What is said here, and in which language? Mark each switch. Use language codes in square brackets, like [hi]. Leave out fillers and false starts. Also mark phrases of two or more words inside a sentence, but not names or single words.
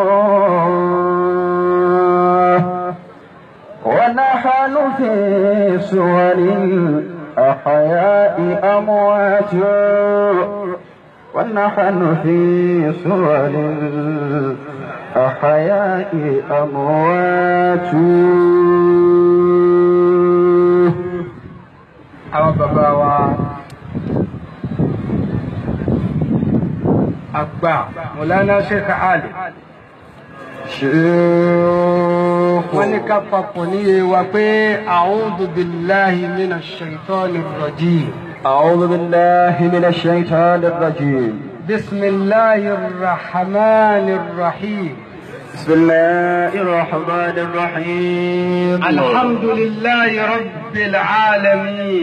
[ar] ونحن في صور الأحياء أموات ونحن في صور الأحياء أموات. [yo] àwọn bàbá wa àgbà Mọ̀lánà Sheikh Ali wọ́n ní ká papọ̀ níye wa pé [ar] أعوذ بالله من الشيطان الرجيم. أعوذ بالله من الشيطان الرجيم. بسم الله الرحمن الرحيم. بسم الله الرحمن الرحيم. الحمد لله رب العالمين.